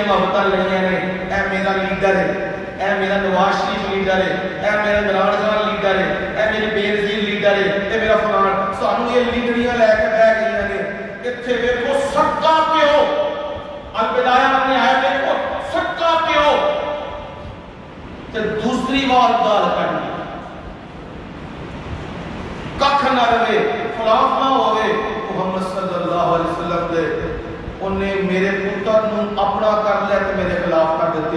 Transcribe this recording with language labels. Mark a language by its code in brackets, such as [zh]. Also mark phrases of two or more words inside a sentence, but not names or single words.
[pa] محبتاں لڑیاں نے اے میرا لیڈر ہے اے میرا نواز شریف لیڈر ہے اے میرا عمران خان لیڈر ہے اے میری بے نظیر لیڈر ہے اے میرا فلان سانوں یہ لیڈریاں لے کے بیٹھ گئیاں نے ایتھے ویکھو سکا پیو البدایہ میں آیا دیکھو سکا پیو تے دوسری بار گال کرنی ککھ نہ رہے خلاف نہ ہوئے محمد صلی اللہ علیہ وسلم دے انہیں میرے پتر نوں اپنا کر لیا تے میرے خلاف کر